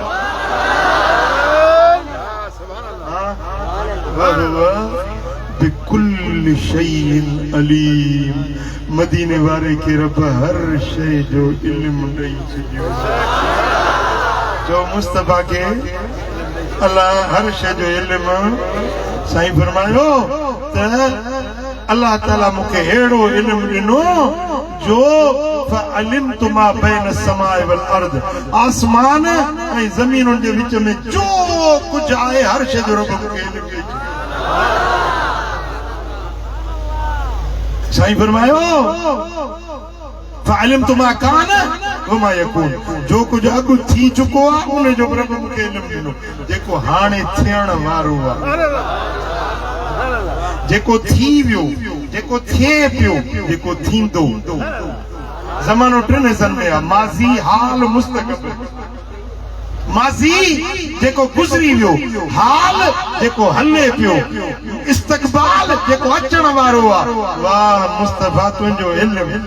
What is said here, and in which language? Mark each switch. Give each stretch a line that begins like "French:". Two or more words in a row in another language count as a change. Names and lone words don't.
Arabic: بكل شيء عليم
Sindhi: मदीने वारे के रब हर शय जो इल्म ॾेई छॾियो जो मुस्तफा के अल्लाह हर शय जो इल्म साईं फरमायो त अल्लाह ताला मूंखे अहिड़ो इल्म ॾिनो जो
Arabic: فعلمت ما بين السماء والأرض
Sindhi: आसमान ऐं ज़मीनुनि जे विच में जो कुझु आहे हर शय जो रब मूंखे इल्म ॾेई छॾियो साईं फरमायो
Arabic: فعلمت ما كان وما يكون
Sindhi: जो कुछ अगु थी चुको आ उन जो रब मूंखे इल्म ॾिनो जेको हाणे थियण वारो आहे जेको थी वियो जेको थिए पियो जेको थींदो ज़मानो टिनि हिस्सनि में आहे माज़ी हाल मुस्तक़बिल माज़ी जेको गुज़री वियो हाल जेको हले पियो इस्तक़बाल जेको अचण वारो आहे वाह मुस्तफा तुंहिंजो इल्म